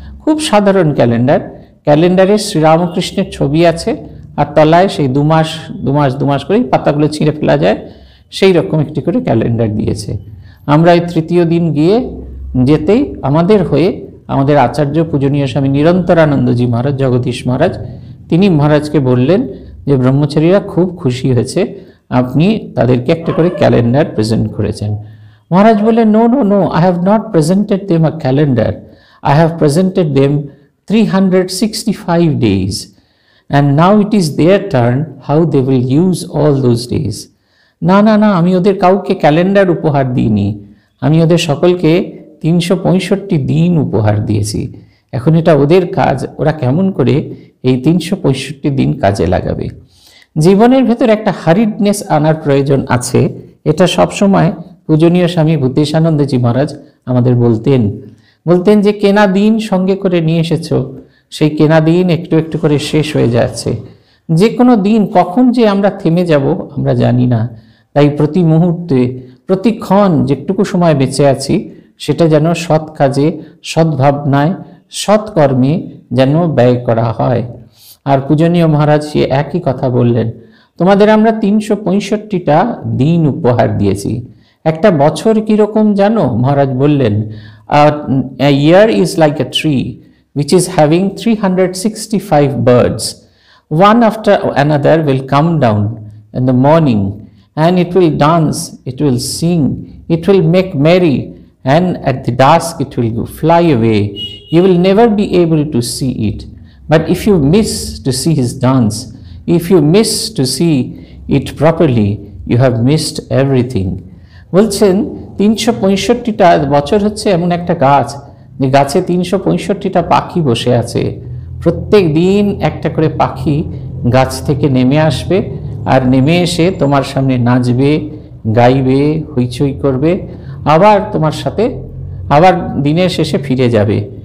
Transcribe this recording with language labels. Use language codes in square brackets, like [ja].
[bn] খুব সাধারণ ক্যালেন্ডার, ক্যালেন্ডারে শ্রীরামকৃষ্ণের ছবি আছে আর তলায় সেই দু মাস করে পাতাগুলো ছিঁড়ে ফেলা যায় সেই রকম একটি করে ক্যালেন্ডার দিয়েছে। আমরা এই তৃতীয় দিন যেতেই আমাদের হয়ে আমাদের আচার্য পূজনীয় স্বামী নিরন্তরানন্দজি মহারাজ, জগদীশ মহারাজ, তিনি মহারাজকে বললেন যে ব্রহ্মচারীরা খুব খুশি হয়েছে, আপনি তাদেরকে একটা করে ক্যালেন্ডার প্রেজেন্ট করেছেন। মহারাজ বললেন, [en] No no no, I have not presented them a calendar, I have presented them 365 days and now it is their turn how they will use all those days. [bn] না না না, আমি ওদের কাউকে ক্যালেন্ডার উপহার দিইনি, আমি ওদের সকলকে 365 দিন উপহার দিয়েছি। এখন এটা ওদের কাজ, ওরা কেমন করে এই 365 দিন কাজে লাগাবে। জীবনের ভেতর একটা হারিডনেস আনার প্রয়োজন আছে, এটা সবসময় পূজনীয় স্বামী ভূতেশানন্দজি মহারাজ আমাদের বলতেন যে কেনা দিন সঙ্গে করে নিয়ে এসেছো, সেই কেনা দিন একটু একটু করে শেষ হয়ে যাচ্ছে। যে কোনো দিন কখন যে আমরা থেমে যাব আমরা জানি না, তাই প্রতি মুহূর্তে প্রতিক্ষণ যেটুকু সময় বেঁচে আছি সেটা যেন সৎ কাজে, সদ্ভাবনায়, সৎকর্মে যেন ব্যয় করা হয়। আর পূজনীয় মহারাজ সে একই কথা বললেন, তোমাদের আমরা 365টা দিন উপহার দিয়েছি। একটা বছর কিরকম জানো? মহারাজ বললেন, [en] a year is like a tree which is having 365 birds. One after another will come down in the morning, and it will dance, it will sing, it will make merry, and at the dusk it will fly away. You will never be able to see it. But if you miss to see his dance, if you miss to see it properly, you have missed everything. [bn] বলছেন 365টা বছর হচ্ছে এমন একটা গাছ, যে গাছে 365টা পাখি বসে আছে। প্রত্যেক দিন একটা করে পাখি গাছ থেকে নেমে আসবে, আর নেমে এসে তোমার সামনে নাচবে, গাইবে, হইচই করবে, আবার তোমার সাথে আবার দিনের শেষে ফিরে যাবে।